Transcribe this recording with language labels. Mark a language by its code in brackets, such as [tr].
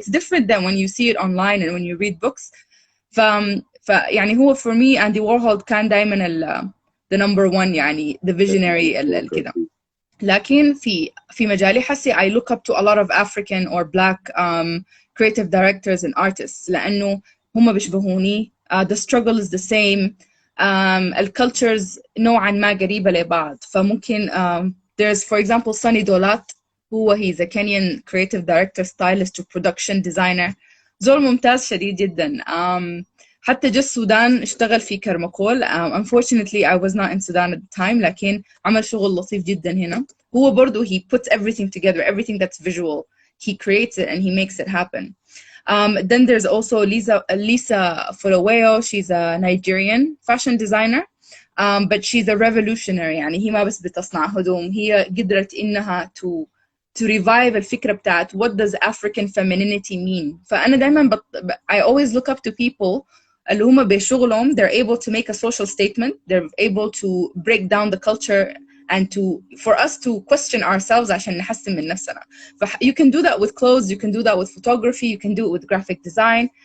[en] It's different than when you see it online and when you read books. [ar] يعني هو [en] for me Andy Warhol [ar] كان دايما [en] the number one يعني the visionary كده. [ar] لكن في مجالي حسي [en] I look up to a lot of African or black creative directors and artists [ar] لأنه هم بيشبهوني. [en] The struggle is the same. [ar] الcultures نوعا ما قريبة لبعض. فممكن [en] there's for example Sunny Dolat he's a Kenyan creative director, stylist to production designer. [ar] زول ممتاز شديد جدا. حتى جه السودان اشتغل في كرمكول. [en] Unfortunately I was not in Sudan at the time، [ar] لكن عمل شغل لطيف جدا هنا. هو برضو [en] he puts everything together, everything that's visual he creates it and he makes it happen. Then there's also Lisa Fulaweo. She's a Nigerian fashion designer. But she's a revolutionary. [ar] يعني هي ما بس بتصنع هدوم، هي قدرت إنها [en] to revive [ar] الفكرة بتاعت [en] what does African femininity mean. [ar] فأنا دايما [en] I always look up to people [ar] اللي هم بشغلهم [en] they're able to make a social statement, they're able to break down the culture and for us to question ourselves [ar] عشان نحسن من نفسنا. [en] You can do that with clothes, you can do that with photography, you can do it with graphic design.